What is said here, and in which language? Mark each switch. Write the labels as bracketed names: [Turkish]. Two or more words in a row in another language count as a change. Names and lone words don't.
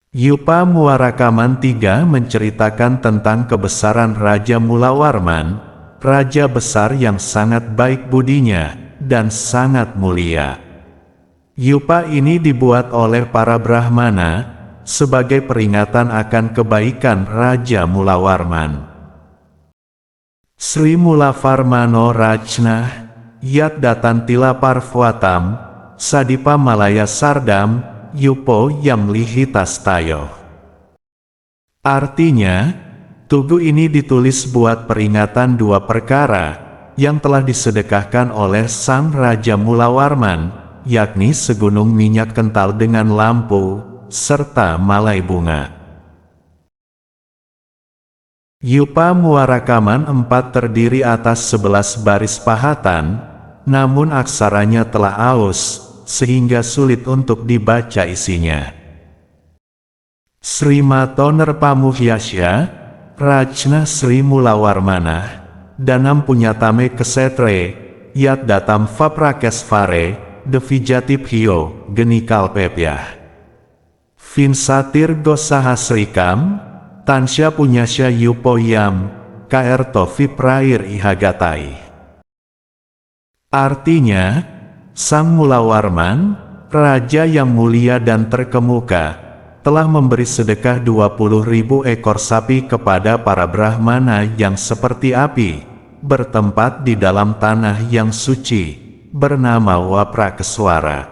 [Indonesian] Yupa Muarakaman III menceritakan tentang kebesaran Raja Mulawarman, raja besar yang sangat baik budinya, dan sangat mulia. Yupa ini dibuat oleh para Brahmana, sebagai peringatan akan kebaikan Raja Mulawarman. [Sanskrit] Sri Mulavarmano Rajna, Yat Datantila Parvatam, Sadipa Malaya Sardam, Yupo Yam Lihitastayo. [Indonesian] Artinya, tugu ini ditulis buat peringatan dua perkara yang telah disedekahkan oleh Sang Raja Mulawarman, yakni segunung minyak kental dengan lampu, serta malai bunga. Yupa Muarakaman 4 terdiri atas 11 baris pahatan, namun aksaranya telah aus, sehingga sulit untuk dibaca isinya. [Sanskrit] Sri Mato Nerpamuhyasya, Rajna Sri Mulawarmana, Danam Punyatame Kesetre, Yat Datam Vaprakesvare, Devijatibhyo, Genikal Pepyah. Vinsatir Gosahasrikam, Tansya Punyasya Yupoyam, Kaerto Viprair Ihagatai. [Indonesian] Artinya, Sang Mulawarman, raja yang mulia dan terkemuka, telah memberi sedekah 20.000 ekor sapi kepada para Brahmana yang seperti api, bertempat di dalam tanah yang suci, bernama Waprakeswara.